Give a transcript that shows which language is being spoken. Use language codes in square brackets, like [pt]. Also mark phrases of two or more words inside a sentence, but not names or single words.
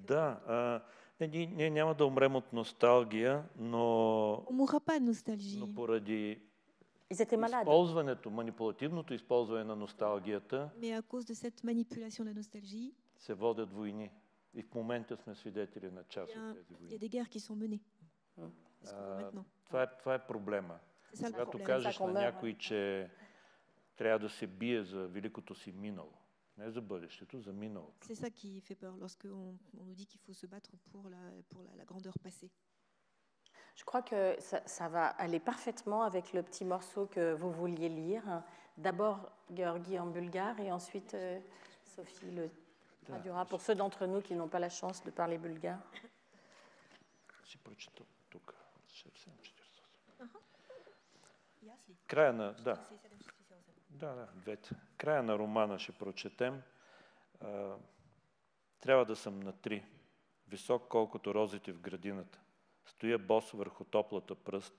[bg] Да, ние няма да умрем от носталгия, но [fr] On mourra pas de nostalgie. [bg] но поради [fr] Ils étaient malades. [bg] използването, манипулативното използване на носталгията, [fr] Mais à cause de cette manipulation de la nostalgie, [bg] се водят войни. И в момента сме свидетели на част от тези [fr] il y a [bg] войни. [fr] des guerres qui sont menées. [bg] Това е проблема. Когато кажеш на някой, че трябва да се бие за великото си минало, не за бъдещето, за миналото. [fr] C'est ça qui fait peur lorsqu'on nous dit qu'il faut se battre pour la grandeur passée. Je crois que ça va aller parfaitement avec le petit morceau que vous vouliez lire. D'abord Georgi en bulgare et ensuite Sophie le traduira pour ceux d'entre nous qui n'ont pas la chance de parler bulgare. [bg] Си прочита тук. Края на... Да, двете. Края на романа ще прочетем. Трябва да съм на 3. Висок колкото розите в градината. Стоя бос върху топлата пръст.